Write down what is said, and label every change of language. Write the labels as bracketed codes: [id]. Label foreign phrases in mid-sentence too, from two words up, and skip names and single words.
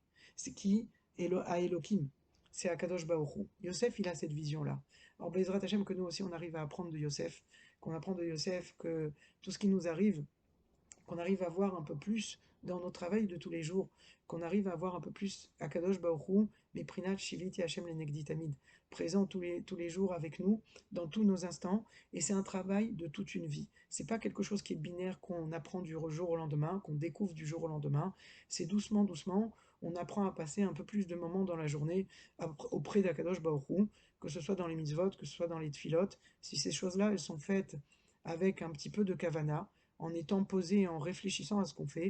[fr] C'est qui? À Elohim. C'est [he] הקדוש ברוך הוא. [fr] Yosef, il a cette vision-là. Alors, [he] בעזרת השם, [fr] que nous aussi, on arrive à apprendre de Yosef, qu'on apprend de Yosef que tout ce qui nous arrive, qu'on arrive à voir un peu plus dans nos travails de tous les jours, qu'on arrive à voir un peu plus [he] הקדוש ברוך הוא, [fr] mais [he] פרינת שויתי השם לנגדי תמיד, [fr] présent tous les jours avec nous, dans tous nos instants, et c'est un travail de toute une vie. C'est pas quelque chose qui est binaire, qu'on apprend du jour au lendemain, qu'on découvre du jour au lendemain, c'est doucement, doucement, on apprend à passer un peu plus de moments dans la journée auprès d' [he] הקדוש ברוך הוא, [fr] que ce soit dans les mitzvot, que ce soit dans les tfilot, si ces choses-là, elles sont faites avec un petit peu de kavana, en étant posé et en réfléchissant à ce qu'on fait.